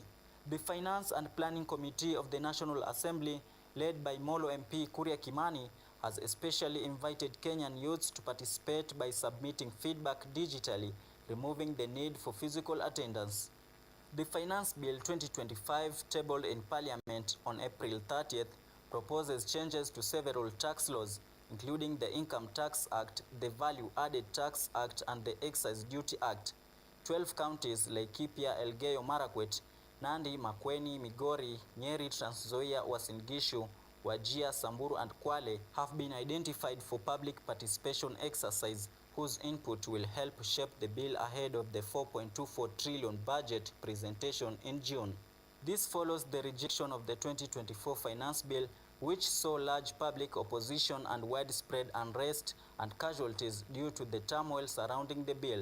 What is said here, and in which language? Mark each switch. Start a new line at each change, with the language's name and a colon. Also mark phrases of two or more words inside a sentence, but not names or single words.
English: The Finance and Planning Committee of the National Assembly, led by Molo MP Kuria Kimani, has especially invited Kenyan youths to participate by submitting feedback digitally, removing the need for physical attendance. The Finance Bill 2025, tabled in Parliament on April 30th, proposes changes to several tax laws, including the Income Tax Act, the Value Added Tax Act, and the Excise Duty Act. 12 counties like Laikipia, Elgeyo Marakwet, Nandi, Makueni, Migori, Nyeri, Trans Nzoia, Uasin Gishu, Wajir, Samburu, and Kwale have been identified for public participation exercise whose input will help shape the bill ahead of the 4.24 trillion budget presentation in June. This follows the rejection of the 2024 Finance Bill, which saw large public opposition and widespread unrest and casualties due to the turmoil surrounding the bill.